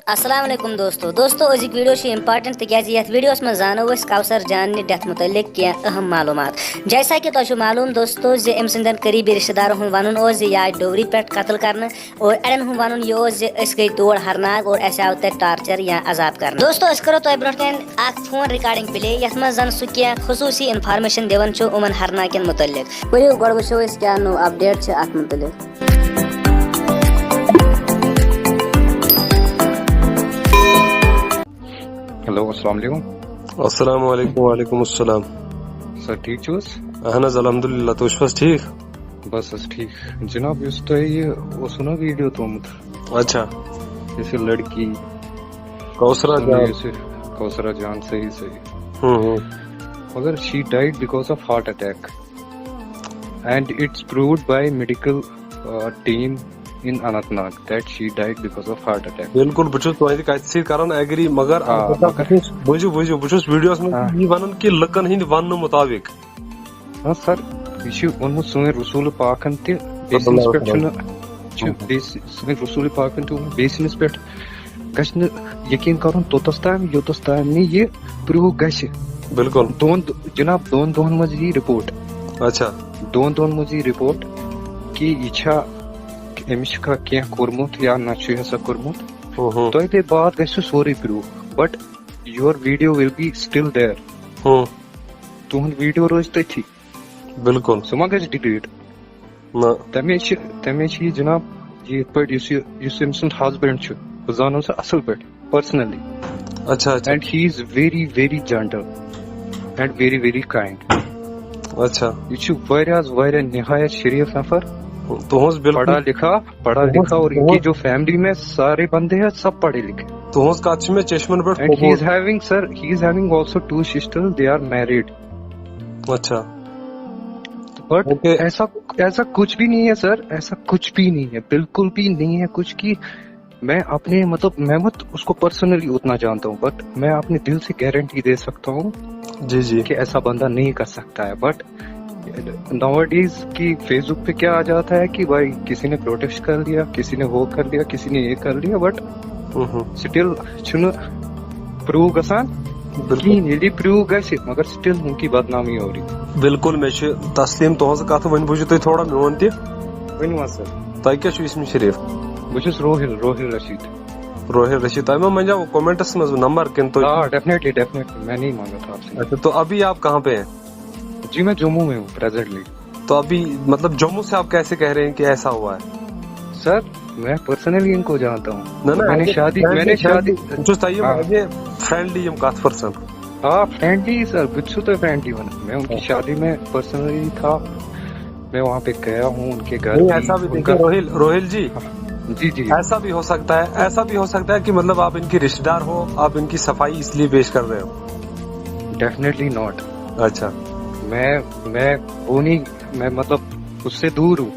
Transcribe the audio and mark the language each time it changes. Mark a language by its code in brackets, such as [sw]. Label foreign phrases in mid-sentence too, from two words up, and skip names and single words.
[ar] السلام علیکم [ks] دوستو أزِک ویڈیو چھِ امپارٹنٹ تکیازِ یتھ ویڈیوس منٛز زانو أسۍ کوثر جان نہِ ڈیتھ متعلق کینٛہہ اہم معلوٗمات [ur] جیسا کہ [ks] تۄہہِ چھُو معلوٗم دوستو زِ أمۍ سٕنٛدٮ۪ن قریٖبی رشتہٕ دارن ہُنٛد ونُن اوس زِ یہِ آیہِ ڈوری پٮ۪ٹھ قتل کرنہٕ اور اڑٮ۪ن ہُنٛد ونُن یہِ اوس زِ أسۍ گٔے تور ہرناگ اور اَسہِ آو تتہِ ٹارچر یا عذاب کرنہٕ دوستو أسۍ کرو تۄہہِ برونٛٹھ کَنۍ اکھ [en] phone recording play [ks] یتھ منٛز زن سُہ کینٛہہ خصوٗصی انفارمیشن دِوان چھُ یِمن ہرناگٮ۪ن متعلق پٔرِو گۄڈٕ وٕچھو أسۍ کیٛاہ نوٚو اپڈیٹ چھِ اتھ متعلق [ar] ہیلو السلام علیکم السلام علیکم وعلیکم السلام [ks] سر ٹھیک چھو حظ اہن حظ الحمدللہ تُہۍ چھِو حظ ٹھیک بس حظ ٹھیک جناب یُس تۄہہِ یہِ اوسوُ نا ویٖڈیو تھوٚومُت اچھا یُس یہِ لڑکی کوثرا جان یُس یہِ کوثرا جان صحیح مگر [en] she died because of heart attack and it's proved by medical team in Anantnag that she died because of heart attack. [ks] بالکل بہٕ چھُس تُہنٛدِ کتھِ سۭتۍ کران ایگری مگر بوٗزِو بہٕ چھُس ویڈیوس منٛز یی ونان کہِ لُکن ہٕنٛدِ وننہٕ مُطابق سر یہِ چھُ ووٚنمُت سٲنۍ رسوٗل پاکن تہِ بیٚیہِ سٕنٛدِس پٮ۪ٹھ چھُنہٕ سٲنۍ رسوٗل پاکن تہِ ووٚنمُت بیٚیہِ سٕنٛدِس پٮ۪ٹھ گژھِ نہٕ یقیٖن کرُن توٚتس تام یوٚتس تام نہٕ یہِ پروٗو گژھِ بالکل جناب دۄن دۄہن منٛز یی رِپورٹ اچھا دۄن دۄہن منٛز یی رِپورٹ کہِ یہِ چھا أمِس چھُکھا کینٛہہ کوٚرمُت یا نہ چھُ ہسا کوٚرمُت تۄہہِ تہِ بعد گژھِ سُہ سورُے پروٗف [en] but your video will be still there [ks] تُہُنٛد ویٖڈیو روزِ تٔتھی بالکل سُہ ما گژھِ ڈِلیٹ تمے چھِ یہِ جناب یہِ یِتھ پٲٹھۍ یُس أمۍ سُنٛد ہسبنڈ چھُ بہٕ زانن سُہ اصل پٲٹھۍ پٔرسنلی اچھا [en] and he is very very gentle and very very kind [ks] اچھا یہِ چھُ واریاہ نہایت شریف نفر تُہنٛز [ur] پڑھا لکھا اور ان کی جو فیملی میں سارے بندے ہیں سب پڑھے لکھے [ks] تُہنٛز کتھ چھِ مےٚ چشمن پٮ۪ٹھ [en] and he is having also 2 sisters, they are married. [ur] اچھا بٹ ایسا کچھ بھی نہیں ہے سر ایسا کچھ بھی نہیں ہے بالکل بھی نہیں ہے کچھ کی میں اپنے میں مت اس کو پرسنلی اتنا جانتا ہوں بٹ میں اپنے دل سے گارنٹی دے سکتا ہوں جی کہ ایسا بندہ نہیں کر سکتا ہے [en] but now days [ur] کی فیس بک پہ کیا آ جاتا ہے کہ بھائی کسی نے پروٹیسٹ کر لیا کسی نے وہ کر لیا کسی نے یہ کر لیا [en] but still [ks] چھُنہٕ پروو گژھان کِہیٖنۍ ییٚلہِ پروو گژھِ [ur] مگر سٹل ان کی بدنامی ہو رہی [ks] بالکل مےٚ چھِ تسلیٖم تُہنٛز کتھ وۄنۍ بوٗزِو تُہۍ تھوڑا میون تہِ ؤنِو حظ سر تۄہہِ کیٛاہ چھُو اسمِ شریف بہٕ چھُس روہِل رشید تۄہہِ ما منجاو کومنٹس منٛز نمبر کِنہٕ تُہۍ ڈیفینیٹلی [ur] میں نہیں مانگا تھا آپ سے اچھا تو ابھی آپ کہاں پہ ہیں جی میں جموں میں ہوں پریزنٹلی تو ابھی مطلب جموں سے آپ کیسے کہہ رہے ہیں کہ ایسا ہوا ہے سر میں پرسنلی ان کو جانتا ہوں میں نے شادی [ks] فرینڈلی کتھ پرسن [ur] ہاں فرینڈلی سر [ks] بہٕ چھُس تۄہہِ فرینڈلی ونان [ur] میں ان کی شادی میں پرسنلی تھا میں وہاں پہ گیا ہوں ان کے گھر ایسا بھی دیکھیے روہل جی جی ایسا بھی ہو سکتا ہے کہ مطلب آپ ان کی رشتے دار ہو آپ ان کی صفائی اس لیے پیش کر رہے ہو [en] definitely not [ur] اچھا میں وہ نہیں میں مطلب اس سے دور ہوں